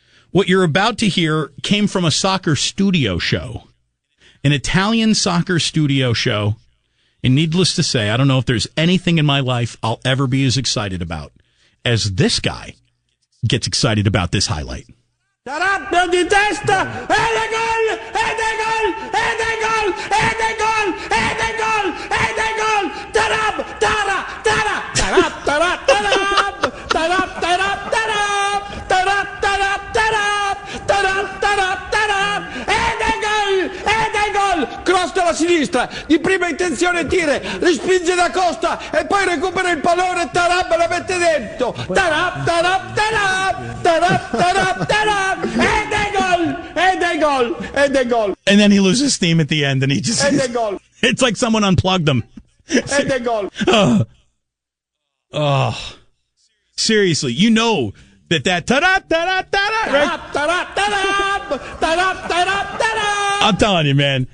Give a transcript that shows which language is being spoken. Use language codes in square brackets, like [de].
[en] What you're about to hear came from a soccer studio show, an Italian soccer studio show. And needless to say, I don't know if there's anything in my life I'll ever be as excited about as this guy gets excited about this highlight. [it] Tarappa di testa, ed è gol, ed è gol, ed è gol, ed è gol, ed è gol, ed è gol, tarab, tara, tara, tarab, tarab, tarab, tarab, tarab, tarab, tarab, tarab, tarab, tarab, tarab, tarab, ed è gol, cross dalla sinistra, di prima intenzione tira, respinge da Costa e poi recupera il pallone, tarab, la mette dentro, tarab, tarab, tarab, tarab, tarab, tarab, ed è gol. [en] And then he loses steam at the end, and he just... [it] Ed è gol. [en] It's like someone unplugged him. [it] Ed è gol. Oh. [en] Seriously, you know that ta-da, ta-da, ta-da, right? I'm telling you, man.